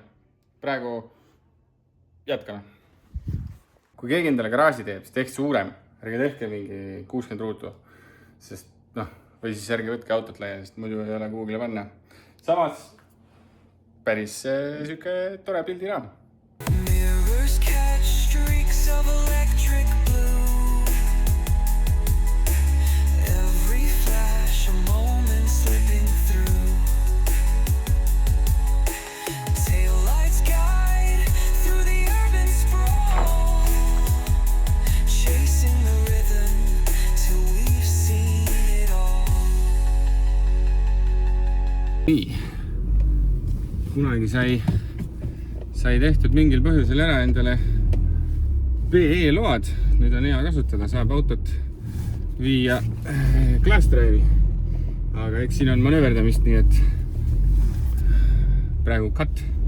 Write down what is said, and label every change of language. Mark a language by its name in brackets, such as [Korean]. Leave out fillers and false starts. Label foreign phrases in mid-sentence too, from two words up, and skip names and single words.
[Estonian] Praegu jätkame. Kui keegi endale garaaži teeb, siis tehke suurem. Ärge tehke mingi 60 ruutu, sest noh, või siis ärge võtke autot laia, sest muidu ei ole kuhugile panna. Samas päris siuke tore pildiraam. [English] Mirrors catch streaks of electric blue. Every flash a moment slipping through. Taillights guide through the urban sprawl. Chasing the rhythm till we've seen it all. [Estonian] Nii. Kunagi sai tehtud mingil põhjusel ära endale BE load. Nüüd on hea kasutada, saab autot viia Class Drive'i. Aga eks siin on manööverdamist, nii et praegu cut.